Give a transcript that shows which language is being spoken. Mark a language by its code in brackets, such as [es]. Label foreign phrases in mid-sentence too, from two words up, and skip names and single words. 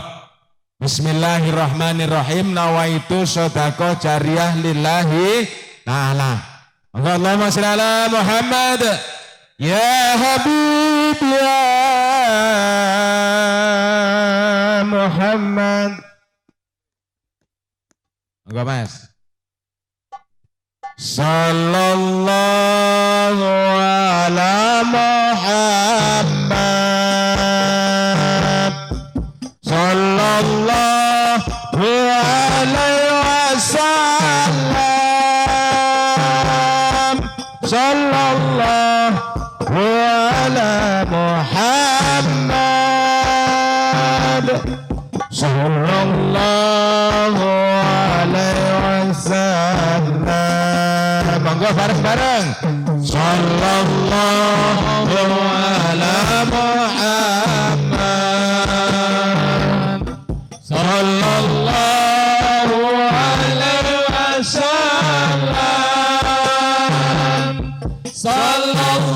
[ar] بسم الله الرحمن الرحيم. نويت [id] sedekah jariyah [ar] لله تعالى. Monggo اللهم صل على محمد. يا حبيب يا محمد. [id] Enggak Mas. [ar] صلى الله على محمد. صلى الله عليه وسلم. صلى الله على محمد. صلى الله عليه وسلم. [jv] Monggo bareng-bareng. [ar] صلى الله على محمد. صلى الله عليه وسلم. صلى الله